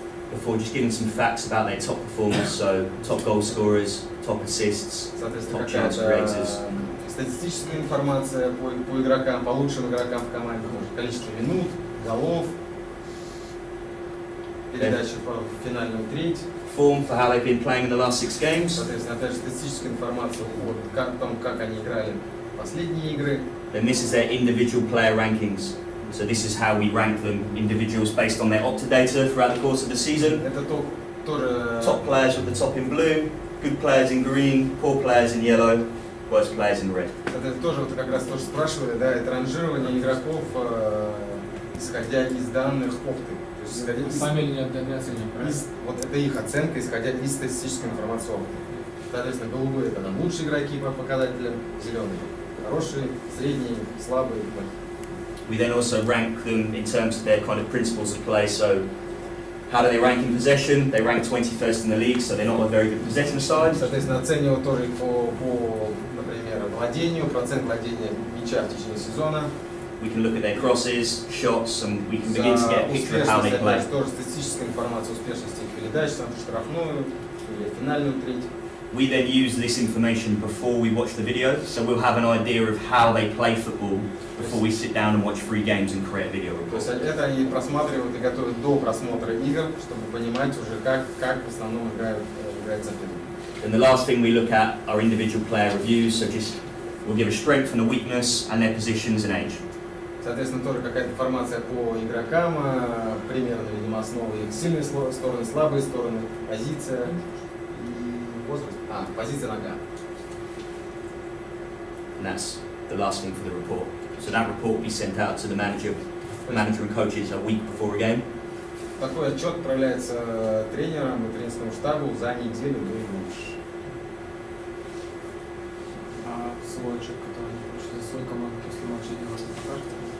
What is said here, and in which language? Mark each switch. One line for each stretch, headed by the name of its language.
English: Before just giving some facts about their top performers, so top goal scorers, top assists,
Russian: Соответственно,
English: top chance creators.
Russian: статистическая информация по игрокам, по лучшим игрокам в команде, может, количество минут, голов, передачи в финальную треть.
English: Form for how they've been playing in the last 6 games.
Russian: Соответственно, опять же, статистическая информация о том, как они играли в последние игры.
English: Then this is their individual player rankings. So this is how we rank them, individuals based on their Opta data throughout the course of the season.
Russian: Это тоже
English: Top players with the top in blue, good players in green, poor players in yellow, worst players in red.
Russian: это тоже вот как раз тоже спрашивали, да, это ранжирование игроков, исходя из данных Опты. То есть исходя из, Сами или не оцениваем, правильно? вот это их оценка, исходя из статистической информации Опты. Соответственно, голубые это там лучшие игроки по показателям, зеленые хорошие, средние, слабые, плохие.
English: We then also rank them in terms of their kind of principles of play. So how do they rank in possession? They rank 21st in the league, so they're not a very good possession side.
Russian: Соответственно, оценивают тоже по, например, владению, процент владения мяча в течение сезона.
English: We can look at their crosses, shots, and we can begin to get a picture of how they play.
Russian: Тоже статистическая информация успешности их передач, там, штрафную или финальную треть.
English: We then use this information before we watch the video, so we'll have an idea of how they play football before we sit down and watch 3 games and create a video
Russian: То
English: report.
Russian: есть это они просматривают и готовят до просмотра игр, чтобы понимать уже, как в основном играет соперник.
English: And the last thing we look at are individual player reviews, so just we'll give a strength and a weakness and their positions and age.
Russian: Соответственно, тоже какая-то информация по игрокам, примерно, видимо, основы их сильные стороны, слабые стороны, позиция и возраст. Позиция нога.
English: And that's the last thing for the report. So that report will be sent out to the manager and coaches a week before a game.
Russian: Такой отчет отправляется тренерам и тренерскому штабу за неделю до игры. А свой отчет, который они получили за свою команду после матча, делают, покажете?